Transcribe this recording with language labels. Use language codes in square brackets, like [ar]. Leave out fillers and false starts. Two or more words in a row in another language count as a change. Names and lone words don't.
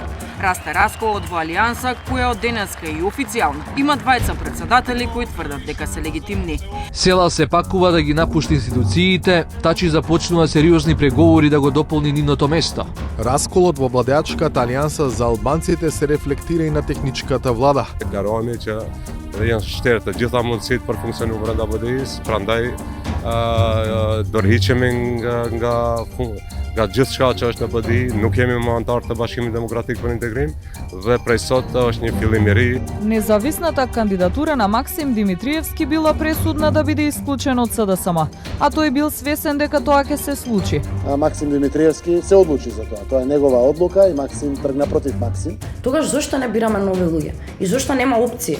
[mk] Расте расколот во Алијанса која од денеска и официјално има двајца председатели кои тврдат дека се легитимни. Села се пакува да ги напушти институциите, тачи започнува сериозни преговори да го дополни нивното место. Расколот во владеачката Алијанса за албанците се рефлектира и на техничката влада. [sq] Гарони që janë shterë të gjitha mundësitë për funksionim brenda BDI-s, prandaj dorëhiqemi nga gjithçka që është në BDI, nuk jemi më antar të Bashkimit Demokratik për Integrim dhe prej sot është një fillim i ри. [mk] Независната кандидатура на Максим Димитриевски била пресудна да биде исклучен од СДСМ, а тој бил свесен дека тоа ќе се случи. Максим Димитриевски се одлучи за тоа. Тоа е негова одлука и Максим тргна против Максим. Тогаш зошто не бираме нови луѓе? И зошто нема опции?